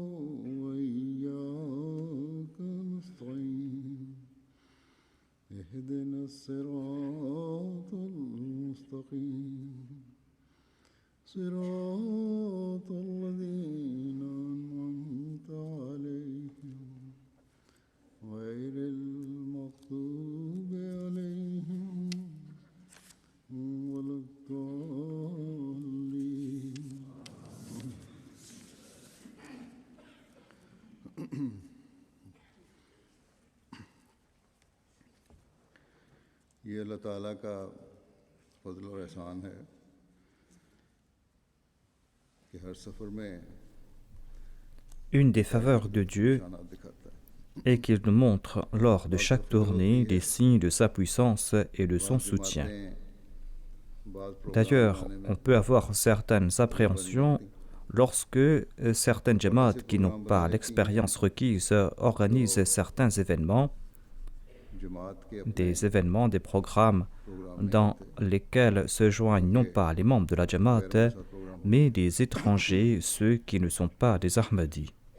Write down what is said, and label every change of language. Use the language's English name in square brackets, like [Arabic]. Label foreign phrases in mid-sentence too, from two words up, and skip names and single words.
[Arabic] وإياك نستعين اهدنا الصراط المستقيم صراط الذين أنعمت عليهم غير المغضوب عليهم ولا الضالين. [Urdu] یہ اللہ تعالیٰ کا فضل اور احسان ہے کہ ہر سفر میں [French] Une des faveurs de Dieu [Urdu] نشانات دکھاتا ہے. [French] est qu'il nous montre lors de chaque tournée les signes de sa puissance et de son soutien. D'ailleurs, on peut avoir certaines appréhensions lorsque certaines jamaat qui n'ont pas l'expérience requise organisent certains événements, des programmes dans lesquels se joignent non pas les membres de la jamaat, mais des étrangers, ceux qui ne sont pas des Ahmadis.